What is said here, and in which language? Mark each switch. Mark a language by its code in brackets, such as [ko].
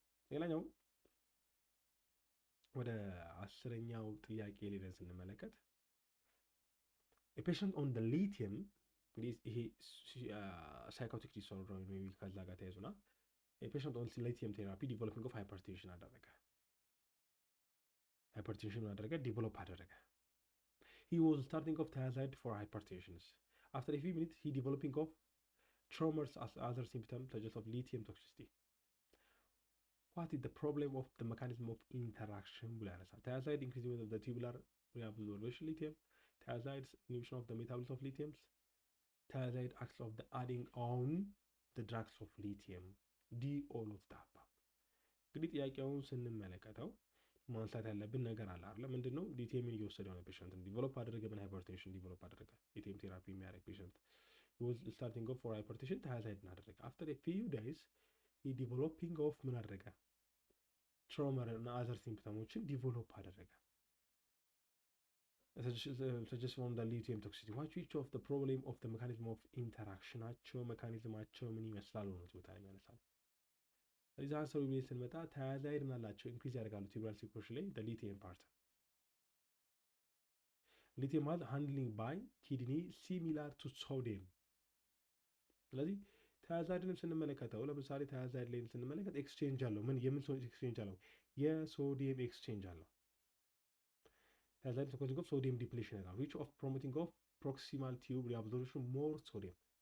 [am] ሌላኛው ወደ 10ኛው ጥያቄ ላይ ስንመለከት [en] a patient on the lithium [am] ይሄ ሳይኮቲክ ዲስኦርደር ወይ ከዛ ጋር ተያይዞና የፔሸንት ኦን ሊቲየም ቴራፒ ዲቨሎፒንግ ኦፍ ሃይፐርቴንሽን አደረገ። ሃይፐርቴንሽን አደረገ ዲቨሎፕ አደረገ። [en] he was starting of thiazide for hypertensions. After a few minutes he developing of tremors as other symptoms such of lithium toxicity. What is the problem of the mechanism of interaction [am] ብሎ ያነሳል። [en] thiazide increasing of the tubular reabsorption lithium, thiazide inhibition of the metabolism of lithium, thiazide acts of the adding on the drugs of lithium, D all of the above. [am] እንግዲህ ጥያቄውን ስንመለከተው ማንሳት ያለብን ነገር አለ አይደል? ምንድነው ሊቲየምን እየወሰደው ነው ፔሸንት ዲቨሎፕ አደረገ፣ ምን ሃይፐርቴንሽን ዲቨሎፕ አደረገ። ሊቲየም ቴራፒ የሚያደርግ ፔሸንት [en] was starting off for hypertension [am] thiazide አደረገ። [en] after a few days he developing of [am] ምን አደረገ ትሮመር እና [en] other symptoms [am] ዲቨሎፕ አደረገ። [en] suggest from the lithium toxicity which of the problem of the mechanism of interaction [am] ሜካኒዝማቸው ምን ይመስላል ነው ቦታ ላይ ያነሳል። እዚህ አንሰሩ ላይ ስንመጣ ታያዛይድ ምናላቸው ኢንክሪዝ ያደርጋሉ ቲብራል ሲርኩሌሽን ላይ [en] the lithium part lithium has handling by kidney similar to sodium። [am] ስለዚህ ታያዛይድንም ስንመለከተው ለምሳሌ ታያዛይድ ላይ ስንመለከት ኤክስቼንጅ አለው። ምን የምን ሶዲየም ኤክስቼንጅ አለው? የሶዲየም ኤክስቼንጅ አለው። [en] thiazide is causing of sodium depletion which of promoting of proximal tube reabsorption more sodium.